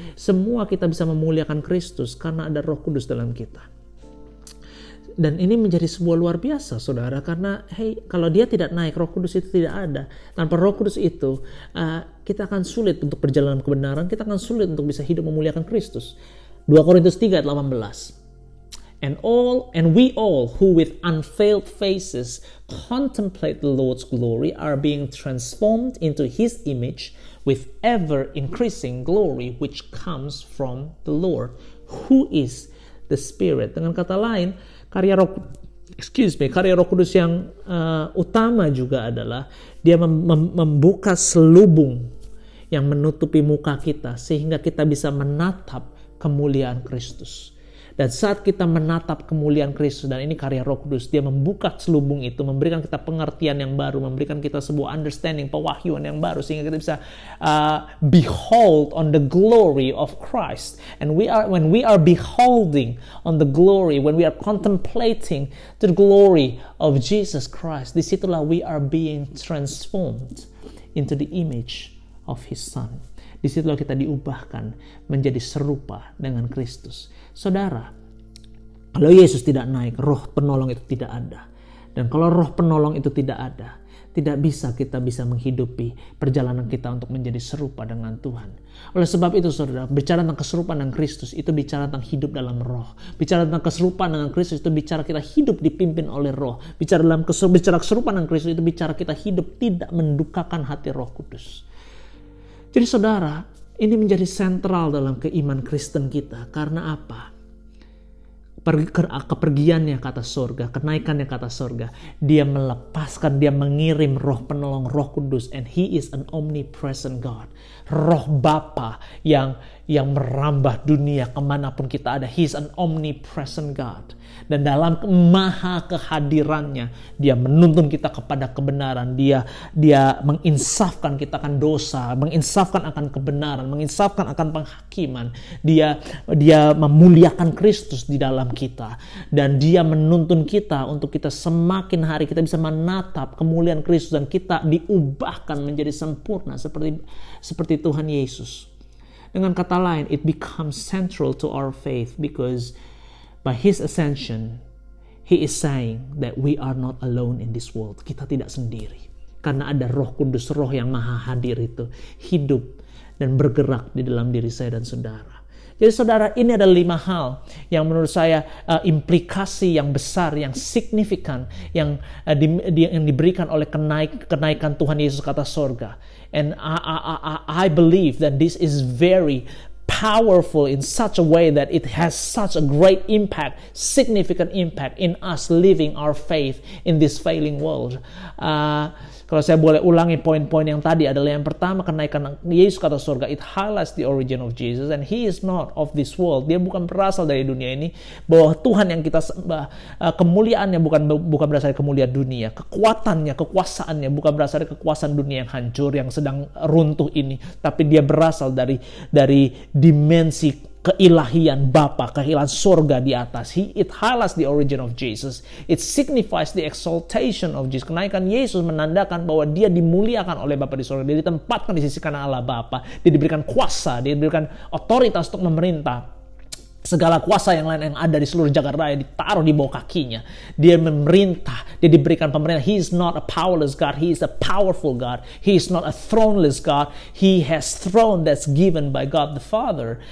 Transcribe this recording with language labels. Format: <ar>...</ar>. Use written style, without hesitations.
<id>Semua kita bisa memuliakan Kristus karena ada Roh Kudus dalam kita. Dan ini menjadi sebuah luar biasa, saudara, karena kalau dia tidak naik, Roh Kudus itu tidak ada. Tanpa Roh Kudus itu, kita akan sulit untuk berjalan dalam kebenaran, kita akan sulit untuk bisa hidup memuliakan Kristus. 2 Korintus 3 ayat 18.</id> <en>And we all who with unveiled faces contemplate the Lord's glory are being transformed into His image with ever increasing glory which comes from the Lord, who is the Spirit.</en> <id>Dengan kata lain, karya Roh Kudus yang utama juga adalah dia membuka selubung yang menutupi muka kita sehingga kita bisa menatap kemuliaan Kristus. Dan saat kita menatap kemuliaan Kristus, dan ini karya Roh Kudus, dia membuka selubung itu, memberikan kita pengertian yang baru, memberikan kita sebuah understanding, pewahyuan yang baru, sehingga kita bisa</id> <en>behold on the glory of Christ. And when we are beholding on the glory, when we are contemplating the glory of Jesus Christ,</en> <id>disitulah</id> <en>we are being transformed into the image of His Son.</en> <id>Disitulah kita diubahkan menjadi serupa dengan Kristus. Saudara, kalau Yesus tidak naik, roh penolong itu tidak ada. Dan kalau roh penolong itu tidak ada, tidak bisa kita bisa menghidupi perjalanan kita untuk menjadi serupa dengan Tuhan. Oleh sebab itu, saudara, bicara tentang keserupaan dengan Kristus itu bicara tentang hidup dalam roh. Bicara tentang keserupaan dengan Kristus itu bicara kita hidup dipimpin oleh roh. Bicara keserupaan dengan Kristus itu bicara kita hidup tidak mendukakan hati Roh Kudus. Jadi saudara, ini menjadi sentral dalam keiman Kristen kita. Karena apa? Kepergiannya ke atas surga, kenaikannya ke atas surga. Dia melepaskan, dia mengirim roh penolong, Roh Kudus.</id> <en>And He is an omnipresent God.</en> <id>Roh Bapa yang merambah dunia kemanapun kita ada.</id> <en>He is an omnipresent God.</en> <id>Dan dalam maha kehadirannya, dia menuntun kita kepada kebenaran. Dia menginsafkan kita akan dosa, menginsafkan akan kebenaran, menginsafkan akan penghakiman. Dia memuliakan Kristus di dalam kita. Dan dia menuntun kita untuk kita semakin hari kita bisa menatap kemuliaan Kristus. Dan kita diubahkan menjadi sempurna seperti Tuhan Yesus. Dengan kata lain,</id> <en>it becomes central to our faith because by His ascension, He is saying that we are not alone in this world.</en> <id>Kita tidak sendiri. Karena ada Roh Kudus, Roh yang maha hadir itu hidup dan bergerak di dalam diri saya dan saudara. Jadi saudara, ini ada 5 hal yang menurut saya implikasi yang besar, yang signifikan, yang diberikan oleh kenaikan Tuhan Yesus ke atas surga.</id> <en>And I believe that this is very powerful in such a way that it has such a great impact, significant impact in us living our faith in this failing world.</en> <id>Kalau saya boleh ulangi poin-poin yang tadi adalah yang pertama, kenaikan Yesus ke atas surga,</id> <en>it highlights the origin of Jesus and He is not of this world.</en> <id>Dia bukan berasal dari dunia ini. Bahwa Tuhan yang kita sembah, kemuliaannya bukan berasal dari kemuliaan dunia. Kekuatannya, kekuasaannya bukan berasal dari kekuasaan dunia yang hancur, yang sedang runtuh ini. Tapi dia berasal dari dimensi keilahian Bapa, keilahian surga di atas.</id> <en>It highlights the origin of Jesus. It signifies the exaltation of Jesus.</en> <id>Kenaikan Yesus menandakan bahwa dia dimuliakan oleh Bapa di surga. Dia ditempatkan di sisi kanan Allah Bapa. Dia diberikan kuasa, dia diberikan otoritas untuk memerintah. Segala kuasa yang lain yang ada di seluruh jagat raya ditaruh di bawah kakinya. Dia memerintah, dia diberikan pemerintah.</id> <en>He is not a powerless God, He is a powerful God. He is not a throneless God. He has throne that's given by God the Father.</en>